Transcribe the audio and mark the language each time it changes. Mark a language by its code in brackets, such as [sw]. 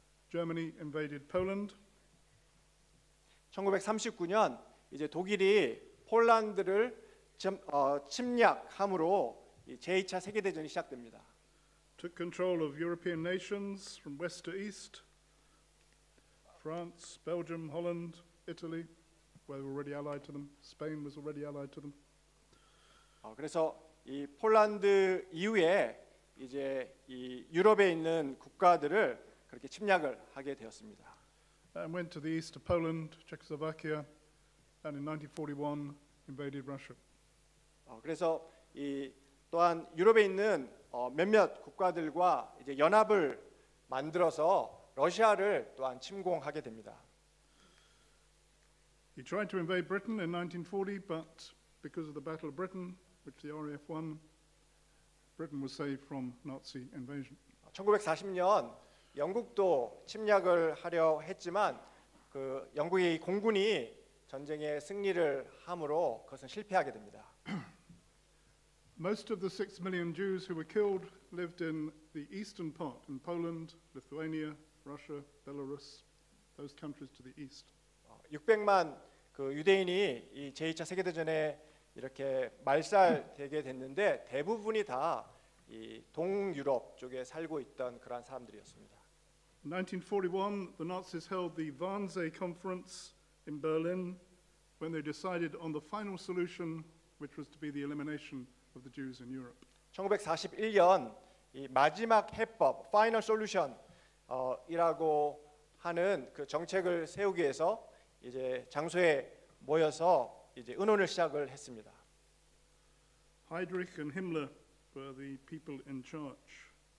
[en] Germany invaded Poland. [ko] 1939년 이제 독일이 폴란드를 침략함으로 제2차 세계대전이 시작됩니다. [en] Took control of European nations from west to east. France, Belgium, Holland, Italy, were already allied to them. Spain was already allied to them. [ko] 그래서 이 폴란드 이후에 이제 이 유럽에 있는 국가들을 그렇게 침략을 하게 되었습니다. [en] And went to the east of Poland, Czechoslovakia, and in 1941 invaded Russia. [ko] 그래서 이 또한 유럽에 있는 몇몇 국가들과 이제 연합을 만들어서 러시아를 또한 침공하게 됩니다. [en] He tried to invade Britain in 1940, but because of the Battle of Britain, which the RAF won, Britain was saved from Nazi invasion. [ko] 1940년 영국도 침략을 하려 했지만 그 영국의 공군이 전쟁에 승리를 함으로 그것은 실패하게 됩니다. [en] Most of the 6 million Jews who were killed lived in the eastern part, in Poland, Lithuania, Russia, Belarus, those countries to the east. [ko] 600만 그 유대인이 이 제2차 세계대전에 이렇게 말살되게 됐는데 대부분이 다 이 동유럽 쪽에 살고 있던 그러한 사람들이었습니다. [en] In 1941, the Nazis held the Wannsee Conference in Berlin when they decided on the final solution, which was to be the elimination of the Jews in Europe. [ko] 1941년 이 마지막 해법, [en] 파이널 솔루션 [ko] 이라고 하는 그 정책을 세우기 위해서 이제 장소에 모여서 이제 의논을 시작을 했습니다. [en] Heydrich and Himmler were the people in charge.